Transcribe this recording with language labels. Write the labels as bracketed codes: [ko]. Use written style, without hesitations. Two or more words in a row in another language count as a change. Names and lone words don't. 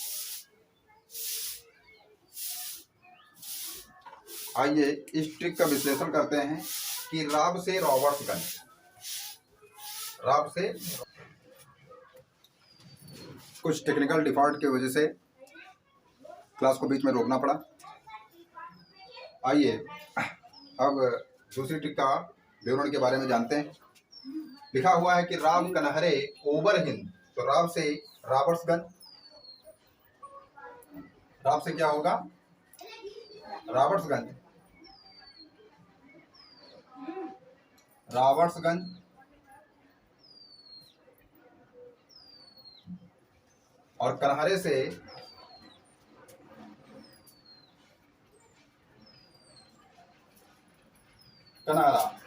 [hi] आइए इस ट्रिक का विश्लेषण करते हैं कि राब से रॉबर्ट्सगंज, राब से कुछ [en] technical default [hi] की वजह से क्लास को बीच में रोकना पड़ा। आइए अब दूसरी ट्रिक का विवरण के बारे में जानते हैं। लिखा हुआ है कि राब कनहरे ओबर हिंद, तो राब से रॉबर्ट्सगंज, राब से क्या होगा रॉबर्ट्सगंज, रॉबर्ट्सगंज और कनहरे से कनहरा।